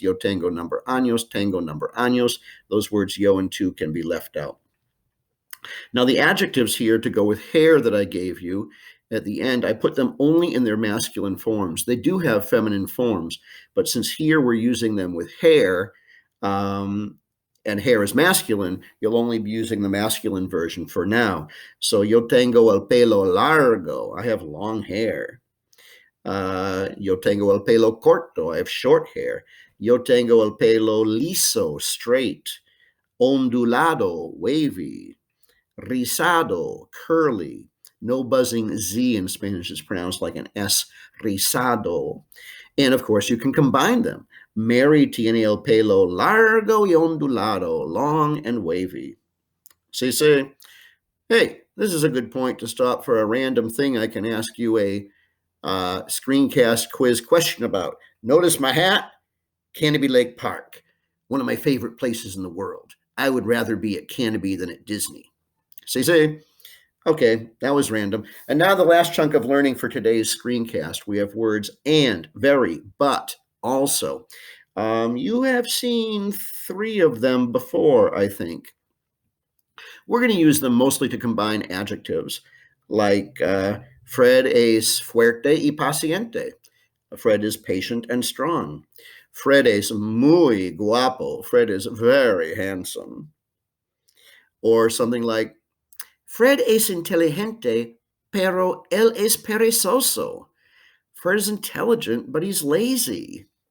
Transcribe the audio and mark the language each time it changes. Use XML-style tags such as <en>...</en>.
<es>Yo tengo number años, tengo number años.</es> <en>Those words yo and tú can be left out. Now the adjectives here to go with hair that I gave you at the end, I put them only in their masculine forms. They do have feminine forms, but since here we're using them with hair, and hair is masculine, you'll only be using the masculine version for now.</en> <es>So yo tengo el pelo largo.</es> <en>I have long hair.</en> <es>Yo tengo el pelo corto.</es> <en>I have short hair.</en> <es>Yo tengo el pelo liso,</es> <en>straight.</en> <es>Ondulado,</es> <en>wavy.</en> <es>Rizado,</es> <en>curly. No buzzing Z in Spanish is pronounced like an S. Rizado. And of course, you can combine them.</en> <es>Mary tiene el pelo largo y ondulado,</es> <en>long and wavy. So you say, hey, this is a good point to stop for a random thing I can ask you a screencast quiz question about. Notice my hat? Canopy Lake Park, one of my favorite places in the world. I would rather be at Canopy than at Disney. So you say, okay, that was random. And now the last chunk of learning for today's screencast. We have words and, very, but, also. You have seen 3 of them before, I think. We're going to use them mostly to combine adjectives, like</en> <es>Fred es fuerte y paciente.</es> <en>Fred is patient and strong.</en> <es>Fred es muy guapo.</es> <en>Fred is very handsome. Or something like,</en> <es>Fred es inteligente, pero él es perezoso.</es> <en>Fred is intelligent, but he's lazy.</en>